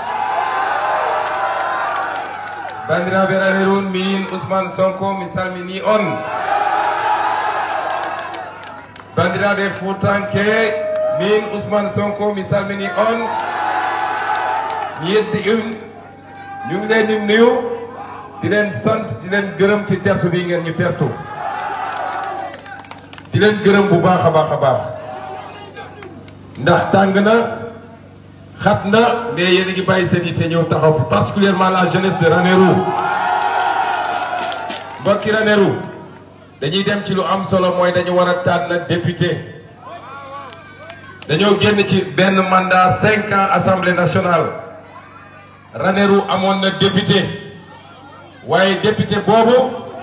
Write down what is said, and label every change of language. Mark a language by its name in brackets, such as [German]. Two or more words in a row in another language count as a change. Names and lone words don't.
[Fula] Bandiraɓe Ranérou min Ousmane Sonko mi salmini on. Bandiraɓe Foutanke min Ousmane Sonko mi salmini on. Mi yeddi [Wolof] ñu ngi leen di nuyu di leen sant di leen gërëm ci tertu bi ngeen ñu tertu. Di leen gërëm bu baax a baax a baax. ndax tàng na xat na mais yéen a ngi bàyyi seen yitte ñëw taxaw fi [French] particulièrement la jeunesse de Ranérou [Wolof] mbokki Ranérou dañuy dem ci lu am solo mooy dañu war a tànn député dañoo génn ci benn mandat 5 [French] ans assemblée nationale [Wolof] Ranérou amoon na député waaye député boobu